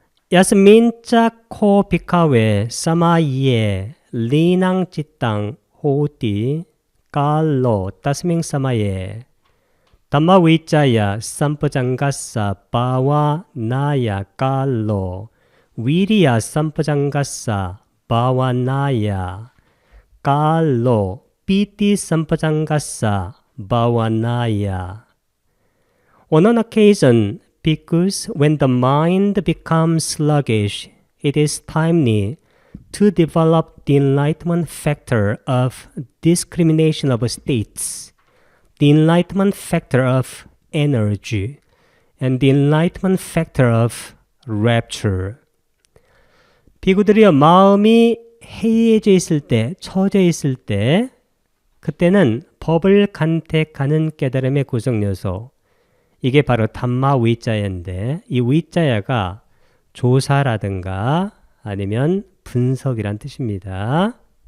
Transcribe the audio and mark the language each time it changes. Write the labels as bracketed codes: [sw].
[pi] 야스민자 코 비카웨 사마이에 리낭 찌땅 호우띠 깔로 따스밍 사마예 담마 위자야 삼퍼장가사 바와 나야 깔로 위리야 삼퍼장가사 바와 나야 깔로 피티 삼퍼장가사 바와 나야. [en] On an occasion, because when the mind becomes sluggish, it is timely to develop the enlightenment factor of discrimination of states, the enlightenment factor of energy, and the enlightenment factor of rapture. [ko] 비구들이여 마음이 해이해져 있을 때, 처져 있을 때 그때는 법을 간택하는 깨달음의 구성 요소 이게 바로 담마 위자야인데 이 위자야가 조사라든가 아니면 분석이란 뜻입니다.